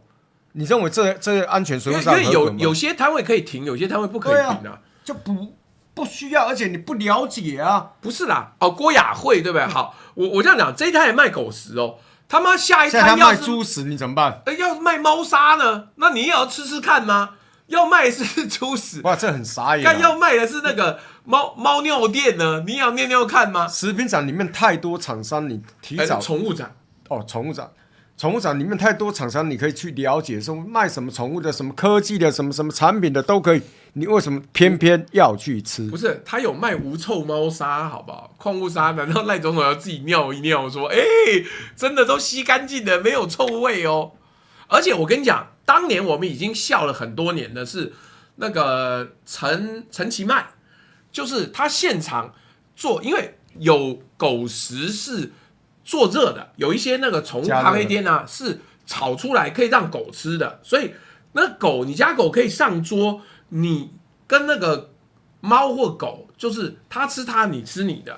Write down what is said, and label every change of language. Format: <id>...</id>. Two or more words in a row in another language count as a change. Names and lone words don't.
<zh>你認為這安全隨扈上合格嗎？因為有些攤位可以停，有些攤位不可以停啊，就不需要，而且你不了解啊。不是啦，郭雅慧對不对？好，我這樣講，這一攤也賣狗食哦，他媽下一攤要賣豬食，你怎麼辦？要是賣貓砂呢？那你也要吃吃看嗎？要賣的是豬屎，哇，這很傻眼。但要賣的是那個貓尿店呢？你也要尿看嗎？食品展裡面太多廠商，你提早寵物展哦，寵物展裡面太多廠商，你可以去了解，說賣什麼寵物的、什麼科技的、什麼產品的都可以。你為什麼偏偏要去吃？不是，他有賣無臭貓砂，好不好？礦物砂，難道賴總統要自己尿一尿，說真的都吸乾淨的，沒有臭味哦？而且我跟你講。當年我們已經笑了很多年的是那個陳其邁，就是他現場做，因為有狗食是做熱的，有一些那個寵物咖啡店啊是炒出來可以讓狗吃的，所以那狗你家狗可以上桌，你跟那個貓或狗就是它吃它，你吃你的。</zh>